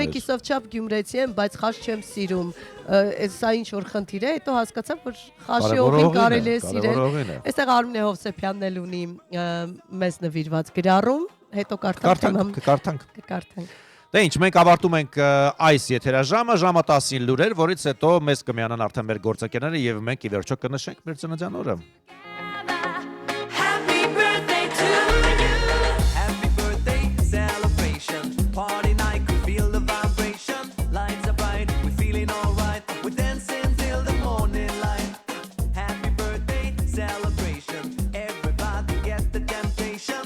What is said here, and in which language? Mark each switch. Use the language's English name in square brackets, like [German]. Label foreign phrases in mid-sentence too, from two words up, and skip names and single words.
[Armenian] եմ կիսով չափ Գյումրեցի եմ, բայց խաշ չեմ սիրում։ Սա ինչ որ խնդիր է, հետո հասկացա, որ խաշի օղին կարելի է սիրել։ Այստեղ Արմինե Հովսեփյանն էլ ունի մեզ նվիրված գրառում, հետո Կարդանք։ կկարդանք։ Դե ինչ, մենք ավարտում ենք այս եթերաժամը, ժամը 10-ին լուրեր, որից հետո մեզ կմիանան արդեն մեր գործընկերները եւ մենք ի վերջո կնշենք մեր ծննդյան օրը։ [English] Happy birthday to you. Happy birthday celebration. Party night, we feel the vibration. Lights are bright, we're feeling alright. We're dancing till the morning light. Happy birthday celebration. Everybody get the temptation.